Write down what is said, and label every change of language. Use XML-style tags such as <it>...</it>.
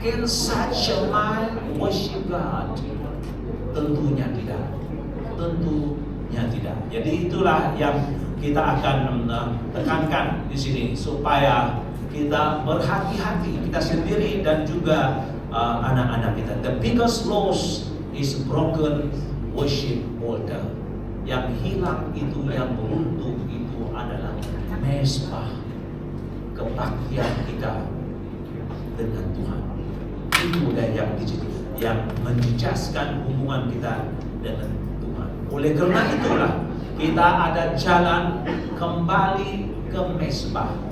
<en>Can such a mind worship God?</en> <id>Tentunya tidak. Tentunya tidak. Jadi itulah yang kita akan tekankan di sini supaya kita berhati-hati, kita sendiri dan juga anak-anak kita.</id> <en>The biggest loss is broken worship altar.</en> <id>Yang hilang itu, yang runtuh itu adalah mezbah kebaktian kita dengan Tuhan. Itu yang menjejaskan hubungan kita dengan Tuhan. Oleh karena itulah kita ada jalan kembali ke mezbah.</id>